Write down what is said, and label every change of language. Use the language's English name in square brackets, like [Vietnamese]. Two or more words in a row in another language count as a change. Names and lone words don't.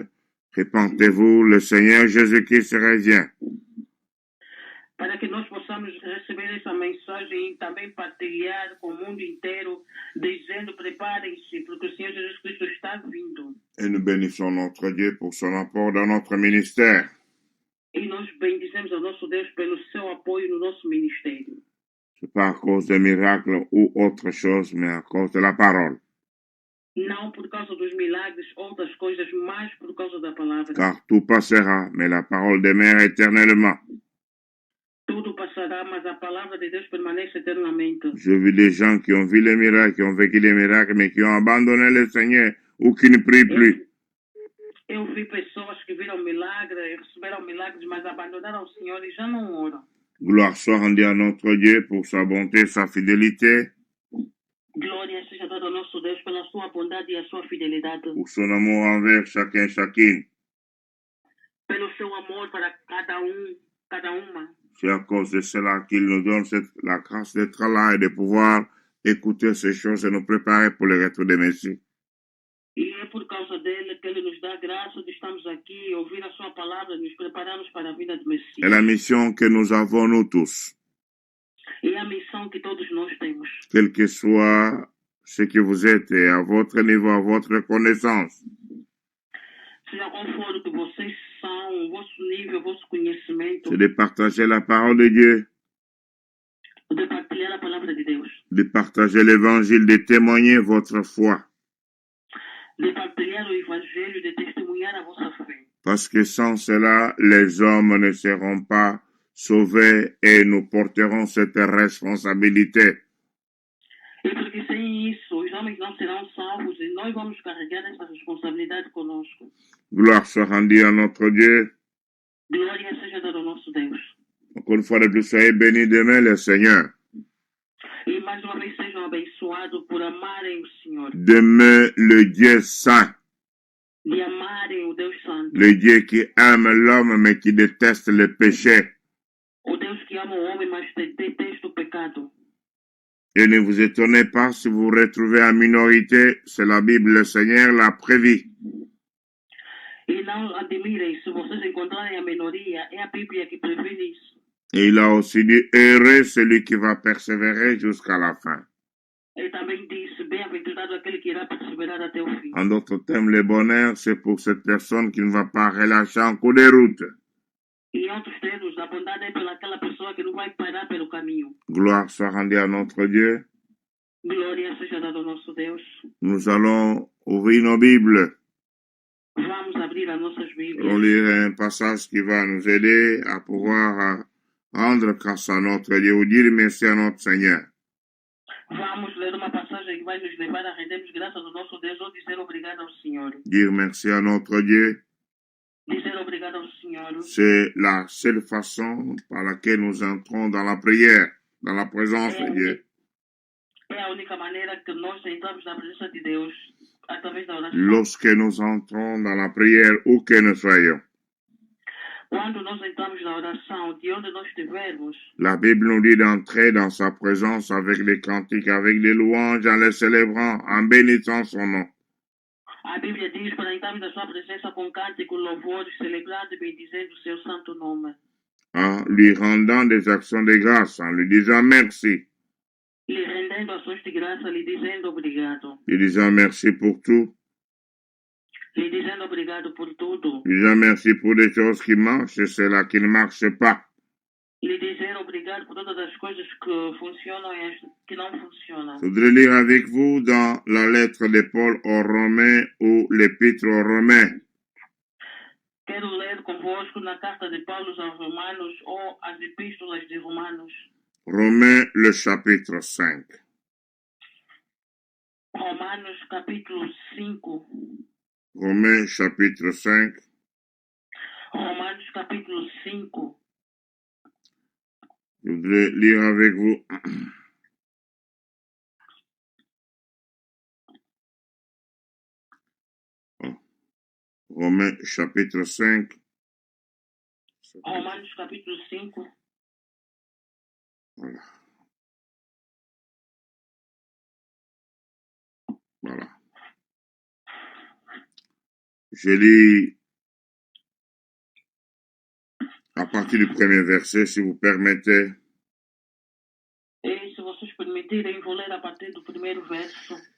[French] Repentez-vous, le Seigneur Jésus-Christ revient. [Portuguese] Para que nós possamos receber essa mensagem e também partilhar com o mundo inteiro, dizendo, preparem-se, porque o Senhor Jesus Cristo está vindo. [French] Et nous bénissons notre Dieu pour son apport dans notre ministère. [Portuguese] E nós bendizemos ao nosso Deus pelo seu apoio no nosso ministério. [French] C'est pas à cause des miracles ou autre chose, mais à cause de la parole. [Portuguese] Não por causa dos milagres, outras coisas, mas por causa da palavra. [French] Car tout passera, mais la parole demeure éternellement. [Portuguese] Tudo passará, mas a palavra de Deus permanece eternamente. [French] Je vis des gens qui ont vu les miracles, qui ont vécu les miracles, mais qui ont abandonné le Seigneur ou qui ne prient plus. [Portuguese] Eu vi pessoas que viram milagres, receberam milagres, mas abandonaram o Senhor e já não oram. [French] Gloire soit rendue à notre Dieu pour sa bonté, sa fidélité, [Portuguese] Glória seja dada ao nosso Deus pela sua bondade e a sua fidelidade. [French] pour son amour envers chacun et chacune. [Portuguese] Pelo seu amor para cada uma. [French] C'est à cause de cela qu'il nous donne la grâce d'être là et de pouvoir écouter ces choses et nous préparer pour le retour des Messies. [Portuguese] E é por causa dele que ele nos dá graça de estarmos aqui, ouvir a sua palavra e nos prepararmos para a vida do Messias. [French] C'est la mission que nous avons, nous tous. [Portuguese] E a missão que todos nós temos. [French] Quel que soit ce que vous êtes et à votre niveau, à votre connaissance. [Portuguese] Seja qual for o que vocês são, o vosso nível, o vosso conhecimento. [French] C'est de partager la parole de Dieu. [Portuguese] De partilhar a palavra de Deus. [French] De partager l'évangile, de témoigner votre foi. [Portuguese] De partilhar o evangelho, de testemunhar a vossa fé. [French] Parce que sans cela, les hommes ne seront pas sauvés et nous porterons cette responsabilité. [Portuguese] E porque sem isso, os homens não serão salvos e nós vamos carregar essa responsabilidade conosco. [French] Gloire soit rendue à notre Dieu. [Portuguese] Glória seja dada ao nosso Deus. [French] Encore une fois de plus, soyez bénis demain, le Seigneur. [Portuguese] E mais uma vez sejam abençoados por amarem o Senhor. [French] Demain, le Dieu saint. [Portuguese] De amarem o Deus Santo. [French] Le Dieu qui aime l'homme mais qui déteste le péché. [Portuguese] O Deus que ama o homem, mas detesta o pecado. [French] Et ne vous étonnez pas si vous vous retrouvez en minorité, c'est la Bible, le Seigneur l'a prévu. [Portuguese] E não admirem se vocês encontrarem a minoria, é a Bíblia que previne isso. [French] Et il a aussi dit, heureux celui qui va persévérer jusqu'à la fin. [Portuguese] Ele também disse, bem-aventurado aquele que irá perseverar até o fim. [French] En d'autres termes, le bonheur, c'est pour cette personne qui ne va pas relâcher en cours de route. [Portuguese] Em outros termos, a bondade é pelaquela pessoa que não vai parar pelo caminho. [French] Gloire soit rendue à notre Dieu. [Portuguese] Glória seja dada ao nosso Deus. [French] Nous allons ouvrir nos Bibles. [Portuguese] Vamos abrir as nossas Bíblias. [French] On lire un passage qui va nous aider à pouvoir rendre grâce à notre Dieu ou dire merci à notre Seigneur. [Portuguese] Vamos ler uma passagem que vai nos levar a rendermos graças ao nosso Deus ou dizer obrigado ao Senhor. [French] Dire merci à notre Dieu. [Portuguese] Dizer obrigado ao Senhor. [French] C'est la seule façon par laquelle nous entrons dans la prière, dans la présence de Dieu. [Portuguese] É a única maneira que nós entramos na presença de Deus, através da oração. [French] Lorsque nous entrons dans la prière, où que nous soyons, [Portuguese] Quando nós entramos na oração, de onde nós estivermos, [French] la Bible nous dit d'entrer dans sa présence avec les cantiques, avec les louanges, en les célébrant, en bénissant son nom. [Portuguese] a Bíblia diz para entrarmos na sua presença com cântico, louvores, celebrando e bendizendo o seu santo nome. [French] En lui rendant des actions de grâce, en lui disant merci, [Portuguese] Lhe rendendo ações de graça, lhe dizendo obrigado. [French] lui disant merci pour tout, [Portuguese] Lhe dizendo obrigado por tudo. [French] lui disant merci pour des choses qui marchent et celles qui ne marchent pas. [Portuguese] Lhe dizer obrigado por todas as coisas que funcionam e as que não funcionam. [French] Je voudrais lire avec vous dans la lettre de Paul aux Romains ou l'épître aux Romains. [Portuguese] Quero ler convosco na carta de Paulo aos Romanos ou as epístolas de Romanos. [French] Romains, le chapitre 5. [Portuguese] Romanos capítulo 5. [French] Romains, chapitre 5. [Portuguese] Romanos capítulo 5. [French] Je voudrais lire avec vous. Romains, chapitre 5. [Portuguese] Romanos capítulo 5. [French] Voilà. Voilà. Je lis à partir du premier verset, si vous permettez. [Portuguese] E se vocês permitirem, vou ler a partir do primeiro verso.